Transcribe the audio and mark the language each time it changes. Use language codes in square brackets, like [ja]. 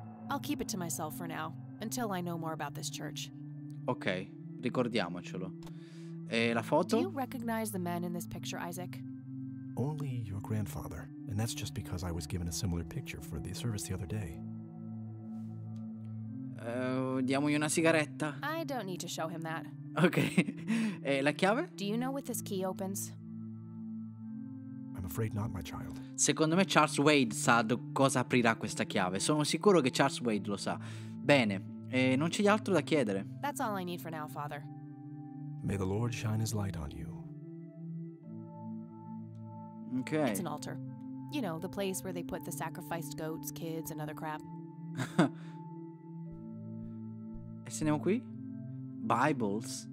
[en] I'll keep it to myself for now, until I know more about this church. [it] Ok, ricordiamocelo. E la [en] Do [it] foto? [en] you recognize the men in this picture, Isaac? Only your grandfather, and that's just because I was given a similar picture for the service the other day. [it] Diamogli una sigaretta. [en] I don't need to show him that. [it] Ok. E la chiave? [en] Do you know what this key opens? I'm afraid not, my child. [it] Secondo me Charles Wade sa cosa aprirà questa chiave. Sono sicuro che Charles Wade lo sa. Bene, non c'è altro da chiedere. [en] That's all I need for now, Father. May the Lord shine his light on you. Ok. It's an altar. You know, the place where they put the sacrificed goats, kids, and other crap. [it] E se andiamo qui? Bibles.